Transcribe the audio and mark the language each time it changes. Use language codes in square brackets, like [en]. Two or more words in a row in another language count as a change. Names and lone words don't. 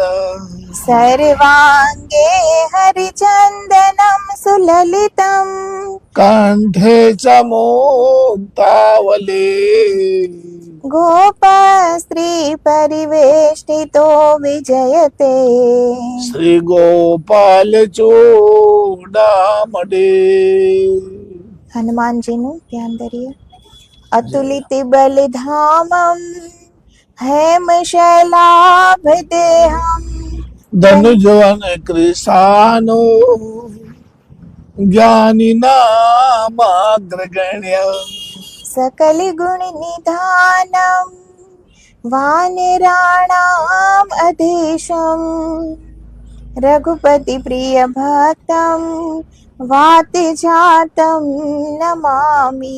[sa] सर्वाङ्गे हरिचन्दनं सुललितम् कंठे च मुक्तावली गोपस्त्रीपरिवेष्टितो विजयते श्री गोपाल चूड़ामणि। [gu] હનુમાનજીનું ધ્યાન ધરીએ. [sa] અતુલિત બલિધામમ हेमशैलाभदेहम् धनुजवन कृशानो ज्ञानी नामाग्रगण्य सकलगुणनिधानम् वानराणाम् अधीशम् रघुपति प्रिय भक्तम् वातिजातं नमामि।